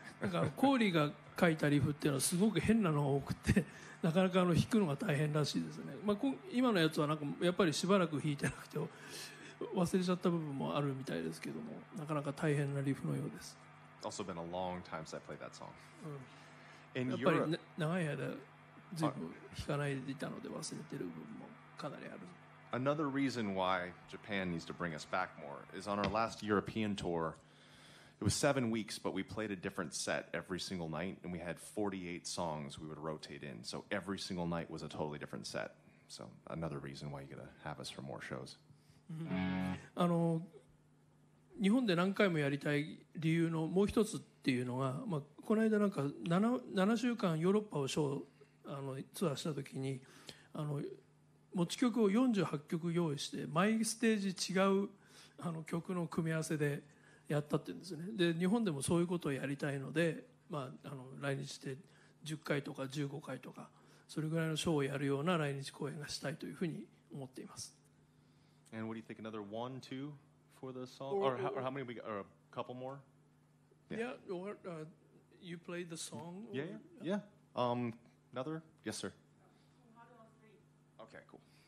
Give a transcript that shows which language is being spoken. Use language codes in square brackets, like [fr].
[ja] なんかコーリーが書いたリフっていうのはすごく変なのが多くてなかなか弾くのが大変らしいですね、まあ、今のやつはなんかやっぱりしばらく弾いてなくて忘れちゃった部分もあるみたいですけどもなかなか大変なリフのようです。 [en] Also been a long time since I played that song. In [ja] やっぱり、 [en] Europe, [ja] 長い間ずいぶん弾かないでいたので忘れてる部分もかなりある。 [en] another reason why Japan needs to bring us back more is on our last European tour. It was 7 weeks, but we played a different set every single night, and we had 48 songs we would rotate in. So every single night was a totally different set. So another reason why you gotta have us for more shows. [ja] 日本で何回もやりたい理由のもう一つっていうのが、まあ、この間なんか 7週間ヨーロッパをツアーした時に持ち曲を48曲用意して毎ステージ違う曲の組み合わせでやったっていうんですね。で日本でもそういうことをやりたいので、まあ、来日して10回とか15回とかそれぐらいのショーをやるような来日公演がしたいというふうに思っています。 [en] And what do you think? Another 1, 2 for the song, or how many we got? Or a couple more? Yeah, or you play the song? Yeah. Another? Yes, sir. Okay, cool.